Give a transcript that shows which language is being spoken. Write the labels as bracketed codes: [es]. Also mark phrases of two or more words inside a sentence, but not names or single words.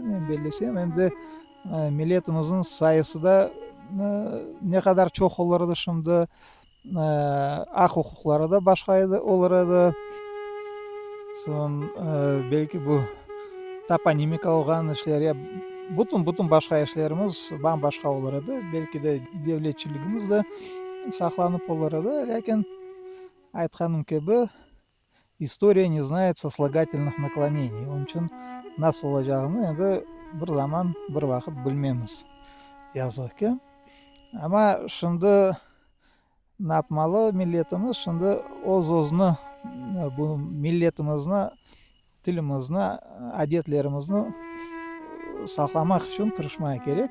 [crh] Men belesem, hem de milletimizin sayısı da ne kadar çok olurdu şimdi, ak hukukları da başka olur edi. Son belki bu toponimika olgan işler ya bütün başka işlerimiz bambaşka olur edi. Belki de devletçiligimiz de saklanıp olur edi. Lakin aytkaным gibi [ru] история не знает сослагательных наклонений. [crh] Onun için nasıl olacağını endi bir zaman bir vakit bilmemiz. Yazık ki. Ama şimdi ne yapmalı milletimiz? Şimdi o'z-o'zini, bu milletimizni, tilimizni, adetlerimizni saqlamak için tırışmaya gerek.